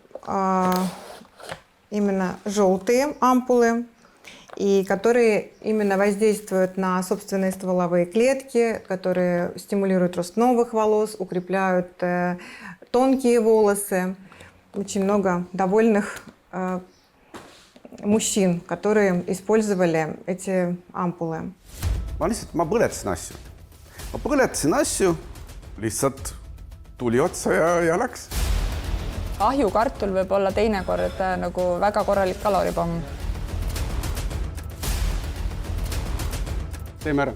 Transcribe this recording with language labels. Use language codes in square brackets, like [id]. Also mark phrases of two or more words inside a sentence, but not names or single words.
[ru] Это именно желтые ампулы, и которые именно воздействуют на собственные стволовые клетки, которые стимулируют рост новых волос, укрепляют тонкие волосы. Очень много довольных mужчин, которые использовали эти ампулы. [et] Ma põletasin asju. Ma põletasin asju, lihtsalt tuli otsa ja läks. ahjukartul võib olla teinekord nagu väga korralik kaloripomm. Teeme ära.